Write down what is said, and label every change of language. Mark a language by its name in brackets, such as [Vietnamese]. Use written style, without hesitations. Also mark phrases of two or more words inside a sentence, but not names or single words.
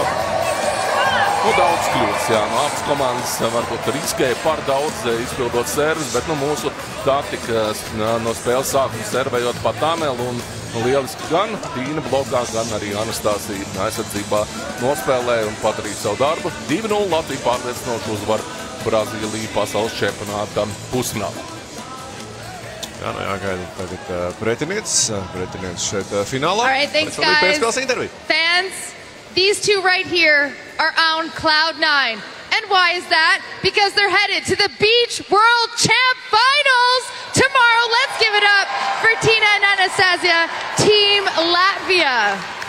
[Latvian] Nu, daudz kļūdas, jā, no abas komandas varbūt riskēja par daudz izpildot servis, bet nu, mūsu taktika no spēles sākuma servējot pa Tamelu un lieliski gan Tīna blokā, gan arī Anastasija aizsardzībā nospēlēja un padarīja savu darbu. 2-0 Latvija pārliecinoši uzvar Brazīliju pasaules čempionāta pusfinālā. Jā, nu jāgaida tagad pretinieks šeit finālā. [English] All right, thanks, guys. Fans, these two right here are on Cloud 9. And why is that? Because they're headed to the Beach World Champ Finals tomorrow. Let's give it up for Tina and Anastasia, Team Latvia.